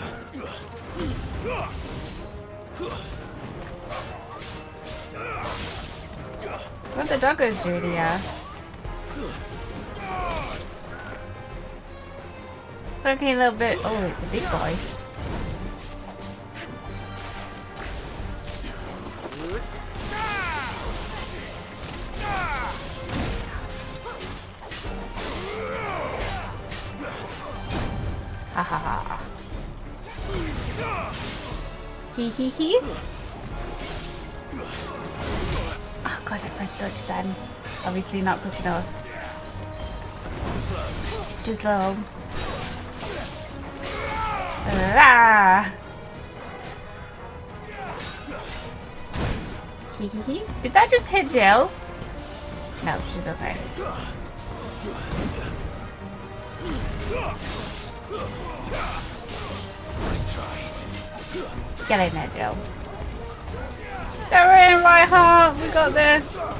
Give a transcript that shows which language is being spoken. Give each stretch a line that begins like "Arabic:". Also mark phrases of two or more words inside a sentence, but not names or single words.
English: What the doggos do here? It's okay, a little bit. Oh, it's a big boy. Ha ha ha. Hee hee hee. Oh god, I pressed dodge then. Obviously not quick enough. Too slow. Ah. Hee hee hee. Did that just hit Jill? No, she's okay. Nice try. Get in there, Jill. They're in, Reinhardt. We got this.